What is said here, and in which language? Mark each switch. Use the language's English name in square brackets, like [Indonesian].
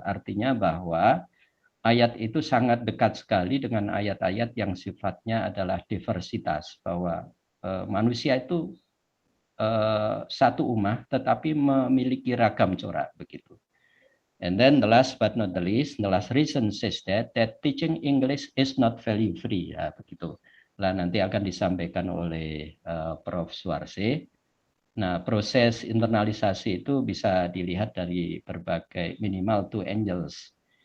[Indonesian] Artinya bahwa ayat itu sangat dekat sekali dengan ayat-ayat yang sifatnya adalah diversitas, bahwa manusia itu satu ummah tetapi memiliki ragam corak begitu. [English] And then the last but not the least, the last reason says that teaching English is not value free, [Indonesian] ya begitu. Lah nanti akan disampaikan oleh Prof. Suarse. Nah, proses internalisasi itu bisa dilihat dari berbagai minimal two angles.